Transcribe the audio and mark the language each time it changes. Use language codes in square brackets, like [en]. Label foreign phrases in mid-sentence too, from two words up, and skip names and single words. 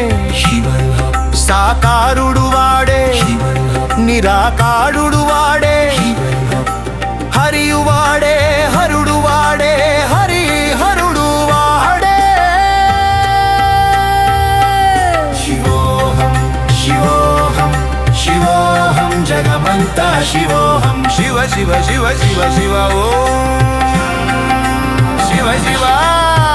[te] సాకారుడు వాడే నిరాకారుడు వాడే హరియు వాడే హరుడు వాడే హరి హరుడు వాడే [sa] శివోహం శివోహం शिवोऽहं जगमन्ता शिवोऽहं शिव शिव शिव शिव शिव ॐ शिव शिव